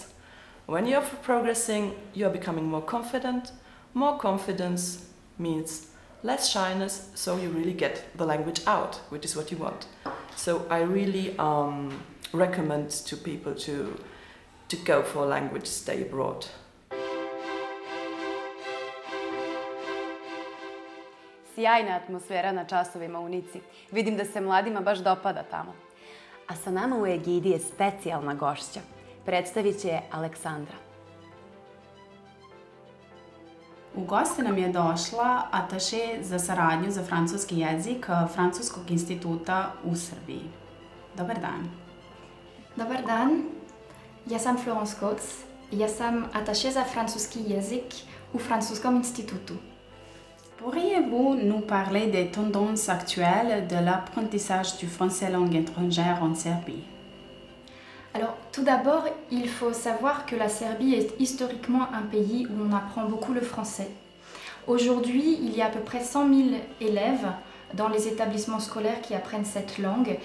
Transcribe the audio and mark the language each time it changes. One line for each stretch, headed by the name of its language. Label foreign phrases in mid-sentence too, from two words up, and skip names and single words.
English: When you're progressing, you're becoming more confident. More confidence means less shyness, so you really get the language out, which is what you want. So I really recommend to people to go for a language stay abroad.
Serbian: Sjajna atmosfera na časovima u Nici. Vidim da se mladima baš dopada tamo. A sa nama u Egidi je specijalna gošća. Predstavit će je Aleksandra. U goste nam je došla ataše za saradnju za francuski jezik Francuskog instituta u Srbiji. Dobar dan. Dobar dan, ja sam Florence Coates Ja sam ataše za francuski jezik u Francuskom institutu.
French: Pourriez-vous nous parler des tendances actuelles de l'apprentissage du français langue étrangère en Serbie? Alors, tout d'abord, il faut savoir que la Serbie est historiquement un pays où on apprend beaucoup le français. Aujourd'hui, il y a à peu près 100 000 élèves dans les établissements scolaires qui apprennent cette langue.